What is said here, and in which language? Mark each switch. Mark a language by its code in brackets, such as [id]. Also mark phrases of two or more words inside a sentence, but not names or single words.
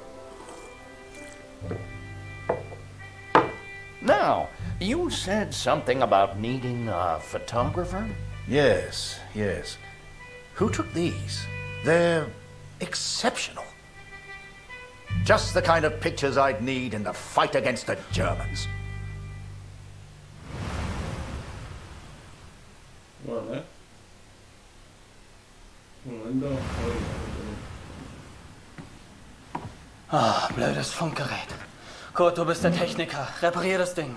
[en] Now, you said something about needing a photographer? Yes, yes. Who took these? They're exceptional. Just the kind of pictures I'd need in the fight against the Germans. [es] Vale. Un momento. [de] Ah, blödes Funkgerät. Kurt, du bist der Techniker. Reparier das Ding.